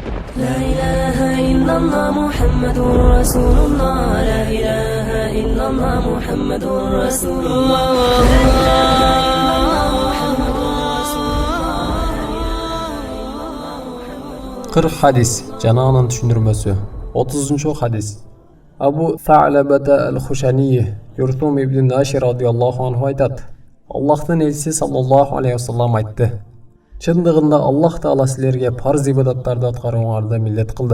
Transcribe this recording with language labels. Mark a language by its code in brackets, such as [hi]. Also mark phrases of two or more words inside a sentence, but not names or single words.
[ar] لا إله إلا الله محمد رسول الله لا إله إلا الله محمد رسول الله [ky] 40 hadis жана анын түшүндүрмөсү. 30-hadis. Абу Са'лабата ал-Хушани Юртум ибн Нашир [ar] رضي الله عنه [ky] айтат: Аллахтын элчиси [ar] صلى الله عليه وسلم [ky] айтты: Чындыгында [ar] الله تعالى [ky] силерге парз ибадаттарды аткарууңарды милдет кылды.